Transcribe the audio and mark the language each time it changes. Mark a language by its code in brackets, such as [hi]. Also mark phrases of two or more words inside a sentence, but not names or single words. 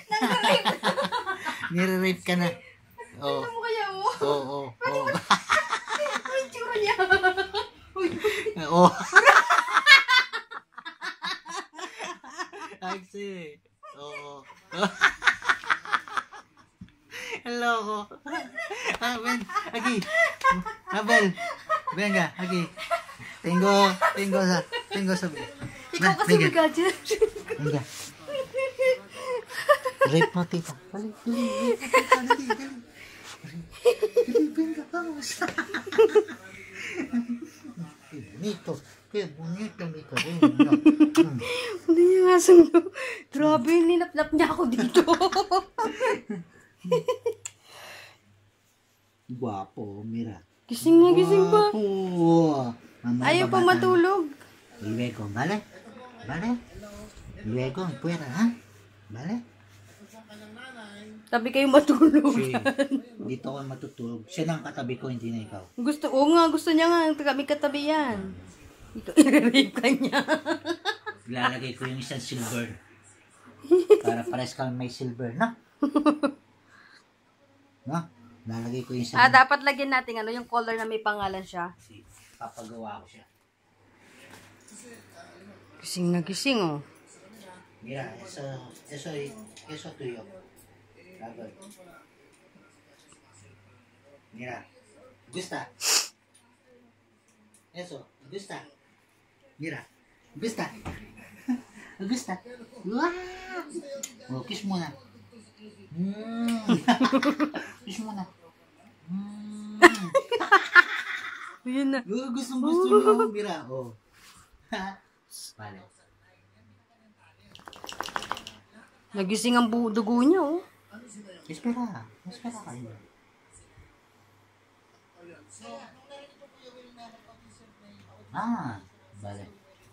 [tl] Nire-rape ka na. Oo. Ano mo kaya mo? Oo. Ay, tsura niya. Oo. Actually. Oo. Hello ko. [es] Ven, aquí. Abel. Venga, aquí. Tengo sabi. [tl] Ikaw kasi bigat dyan. Venga. Rape mo, tita. Dali. [es] Venga, vamos. Qué bonito mi cariño. [tl] Ano yung asang no? Grabe, nilap-lap niya ako dito. Guwapo, mira. Gising na, gising pa. Guwapo. Ayaw pa matulog. [es] Luego, ¿vale? Luego, fuera, ¿ha? ¿Vale? [tl] Tabi kayo matulog. Dito ako matutulog. Siya lang katabi ko, hindi na ikaw. Gusto niya nga, kami katabi yan. Ikaw, i-rape ka niya. Ilalagay ko yung isang silver. Para pares kami may silver, no? No? Lalagay ko yung isang... Dapat lagyan natin yung color na may pangalan siya. Papagawa ko siya. Gising na gising, oh. [es] Mira, eso tuyo. Sagot. Mira. Gusta. Eso. Gusta. Mira. Gusta. Gusta. [tl] Wow. Oh, kiss mo na. Kiss mo na. Yun na. Oh, gusto mo. Mira. Oh. Vale. Nagising ang dugo niya, oh. [es] Espera. Espera kayo. Vale.